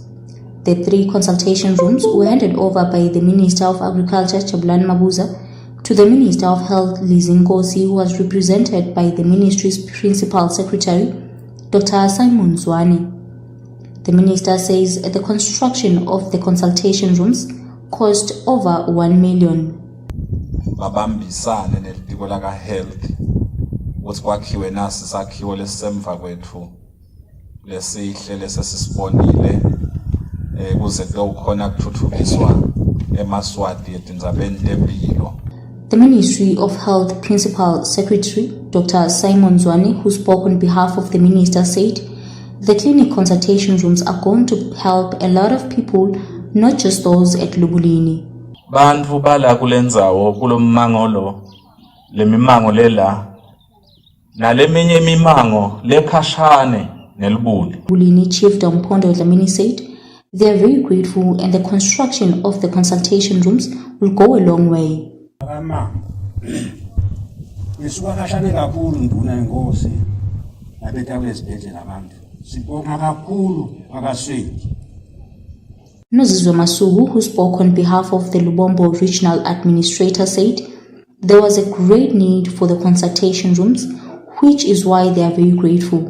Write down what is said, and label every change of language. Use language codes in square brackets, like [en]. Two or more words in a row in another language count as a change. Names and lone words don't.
[en] The 3 consultation rooms were handed over by the Minister of Agriculture, Jabulani Mabuza, to the Minister of Health, Lizinkosi, who was represented by the Ministry's Principal Secretary, Dr. Simon Zwane. The Minister says the construction of the consultation rooms cost over R1 million. [ss] Babambisane nelitiko laka health ukuthi kwakhiwe nasi sakhiwo lesisemva kwethu lesihle lesisibonile kuze kukhona ukuthuthukiswa eMaswati etindzabeni tempilo. [en] The Ministry of Health Principal Secretary Dr. Simon Zwane, who spoke on behalf of the minister, said the clinic consultation rooms are going to help a lot of people, not just those at Lubulini. [ss] Bantu bala kulendzawo kulommango lemimango lela naleminye imimango lekhashane nelibuli. [en] Lubulini Chiefdom Pondo Dlamini said they are very grateful and the construction of the consultation rooms will go a long way. Nozizwe Masugu, who spoke on behalf of the Lubombo Regional Administrator, said there was a great need for the consultation rooms, which is why they are very grateful.